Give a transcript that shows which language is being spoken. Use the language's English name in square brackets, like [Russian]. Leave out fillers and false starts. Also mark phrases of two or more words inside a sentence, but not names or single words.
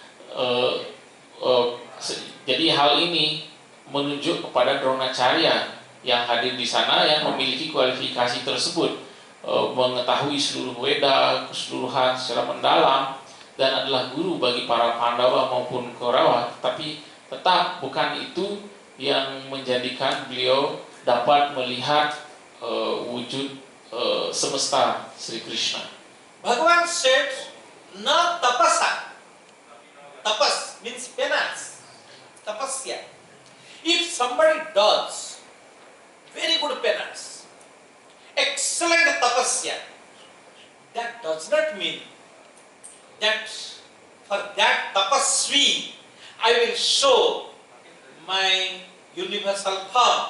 [Indonesian] Jadi hal ini menunjuk kepada Dronacharya yang hadir di sana yang memiliki kualifikasi tersebut, mengetahui seluruh Weda keseluruhan secara mendalam dan adalah guru bagi para Pandawa maupun Kaurawa, tapi tetap bukan itu yang menjadikan beliau dapat melihat wujud semesta Sri Krishna. [English] Bhagavan said, [Sanskrit] न तपसा. [English] Tapas means penance. Tapasya. If somebody does very good penance, excellent tapasya, that does not mean that for that tapasvi I will show my universal form.